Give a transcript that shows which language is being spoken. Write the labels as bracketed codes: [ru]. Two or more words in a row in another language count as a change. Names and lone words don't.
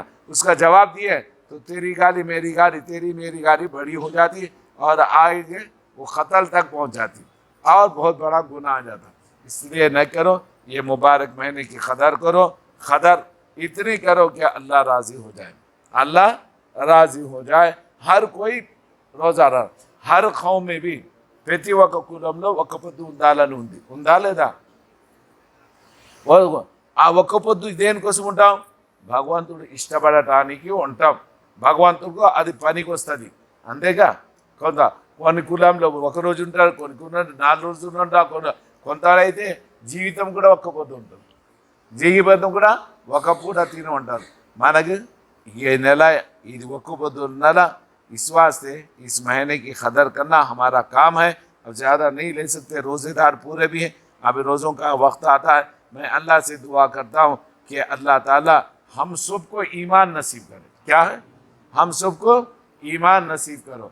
[ur] اس کا جواب دیے تو تیری گالی میری گالی، تیری میری گالی بڑی ہو جاتی اور آگے وہ قتل تک پہنچ جاتی اور بہت بڑا گناہ آ جاتا. اس لیے نہ کرو. یہ مبارک مہینے کی قدر کرو. قدر اتنی کرو کہ اللہ راضی ہو جائے، اللہ راضی ہو جائے. ہر کوئی روزہ رہا، ہر قوم میں بھی [te] ప్రతి ఒక్క కులంలో ఒక్క పొద్దు ఉండాలని ఉంది. ఉందా లేదా? ఆ ఒక్క పొద్దు దేనికోసం ఉంటాం? భగవంతుడు ఇష్టపడటానికి ఉంటాం. భగవంతుడికి అది పనికి వస్తుంది అంతేగా. కొన్ని కులంలో ఒక రోజు ఉంటారు, కొన్ని కులంలో 4 రోజులు ఉంటారు, కొంతైతే జీవితం కూడా ఒక్క పొద్దు ఉంటుంది. జీవితం కూడా ఒక పూట తిని ఉంటారు. మనకు ये నెల ఇది ఒక్క పొద్దు నెల. [ur] اس واسطے اس مہینے کی قدر کرنا ہمارا کام ہے. اب زیادہ نہیں لے سکتے، روزے دار پورے بھی ہیں۔ ابھی روزوں کا وقت آتا ہے. میں اللہ سے دعا کرتا ہوں کہ اللہ تعالیٰ ہم سب کو ایمان نصیب کرے. کیا ہے؟ ہم سب کو ایمان نصیب کرو.